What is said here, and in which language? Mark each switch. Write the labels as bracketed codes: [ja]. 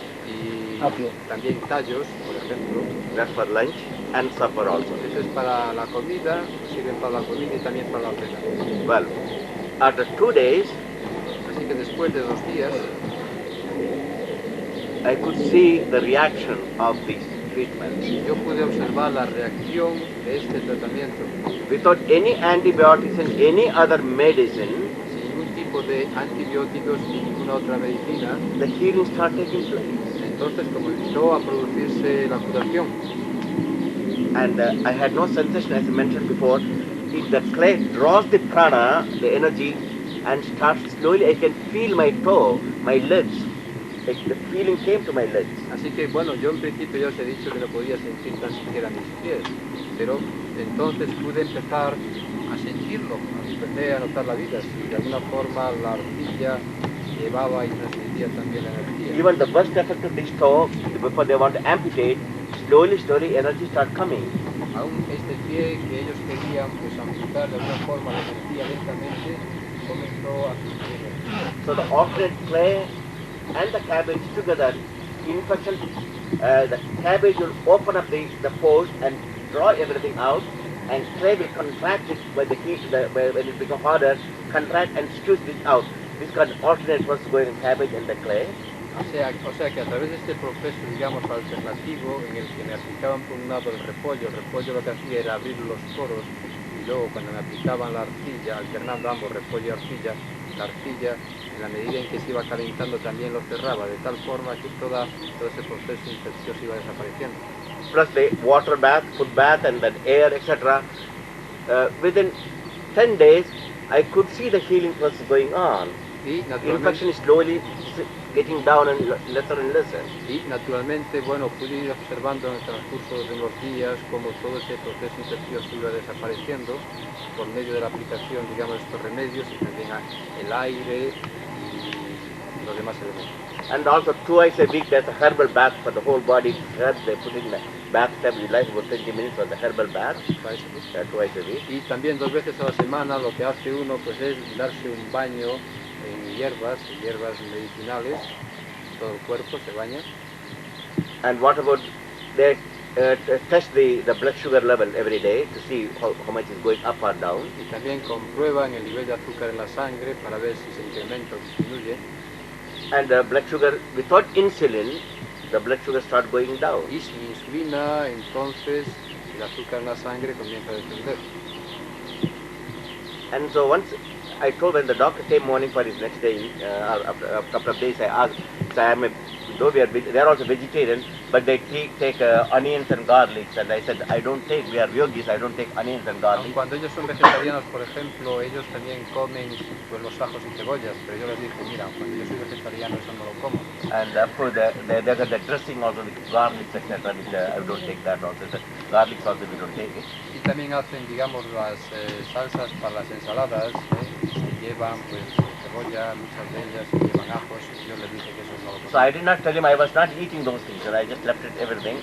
[es] Y también tallos, por ejemplo. [en] That's for lunch and supper also. [es] Eso es para la comida, sirven para la comida y también para la cena. [en] Well, after 2 days, [es] Así que después de 2 días, [en] I could see the reaction of these treatments. [es] yo pude observar la reacción de este tratamiento. [en] Without any antibiotics and any other medicine, [es] Sin ningún tipo de antibióticos ni ninguna otra medicina, [en] the healing started taking place. [es] entonces comenzó a producirse la curación. [en] And I had no sensation, as I mentioned before. If the clay draws the prana, the energy, and starts slowly, I can feel my toe, my legs. Like the feeling came to my legs. [es] Así que bueno, yo en principio ya os he dicho que no podía sentir tan siquiera mis pies, pero entonces pude empezar a sentirlo, empecé a notar la vida, si de alguna forma la arcilla llevaba y transmitía también la energía. [en] Even the worst effect of this toe, before they want to amputate, slowly energy start coming. [es] Aún este pie que ellos querían pues amputar de alguna forma la energía lentamente comenzó a surgir. [en] So the alternate clay and the cabbage together, infection, the cabbage will open up the pores and draw everything out, and clay will contract it by the heat, when it becomes harder, contract and squeeze it out. This kind of alternate process going in cabbage and the clay. [es] O sea que a través de este proceso, digamos, alternativo, en el que me aplicaban por un lado el repollo lo que hacía era abrir los poros, y luego cuando me aplicaban la arcilla, alternando ambos, repollo y arcilla, la arcilla, en la medida en que se iba calentando también lo cerraba, de tal forma que todo ese proceso infeccioso iba desapareciendo. [en] Plus the water bath, food bath, and then air, etc. Within 10 days, I could see the healing process going on. [es] Y [en] Infection is slowly getting down and lesser and lesser. [es] Y naturalmente, bueno, pude ir observando en el transcurso de los días cómo todo ese proceso infeccioso iba desapareciendo por medio de la aplicación, digamos, de estos remedios y también el aire y los demás elementos. [en] And also twice a week there's a herbal bath for the whole body. They put in the bathtub, you like about 20 minutes for the herbal bath. Twice a week. [es] Y también 2 veces a la semana lo que hace uno pues es darse un baño en hierbas medicinales, todo el cuerpo se baña. [en] And what about they test the blood sugar level every day to see how much is going up or down. [es] Y también comprueban el nivel de azúcar en la sangre para ver si se incrementa o disminuye. [en] And the blood sugar without insulin, the blood sugar start going down. [es] Y sin insulina, entonces el azúcar en la sangre comienza a descender. [en] And so once I told when the doctor came morning for his next day, after a couple of days I asked, so though they are also vegetarian, but they take onions and garlics, and I said, I don't take, we are yogis, I don't take onions and garlics. [es] Cuando ellos son vegetarianos, por ejemplo, ellos también comen pues, los ajos y cebollas, pero yo les dije, mira, cuando yo soy vegetariano eso no lo como. [en] And of course they got the dressing also with garlics, etc., which I don't take that also. The garlics also we don't take it. [es] Y también hacen, digamos, las salsas para las ensaladas, que llevan pues cebolla, muchas de ellas llevan ajos, y yo les dije que eso no lo como. [en] So I did not tell him I was not eating those things, and I just left it everything.